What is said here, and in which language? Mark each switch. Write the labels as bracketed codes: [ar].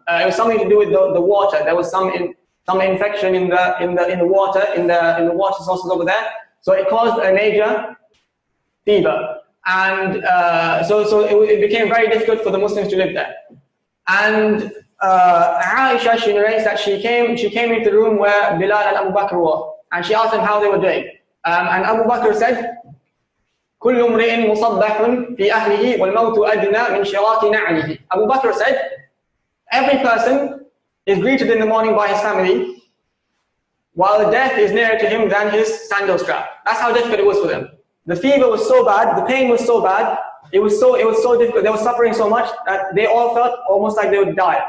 [en] It was something to do with the water. There was some infection in the water sources over there. So it caused a major fever, and so it became very difficult for the Muslims to live there. And Aisha, she narrates that she came into the room where Bilal and Abu Bakr were, and she asked them how they were doing. [ar] And Abu Bakr said, كل امرئ مصبح في أهله والموت أدنى من شراك نعله. [en] Abu Bakr said, every person is greeted in the morning by his family, while death is nearer to him than his sandal strap. That's how difficult it was for them. The fever was so bad, the pain was so bad, it was so difficult, they were suffering so much that they all felt almost like they would die.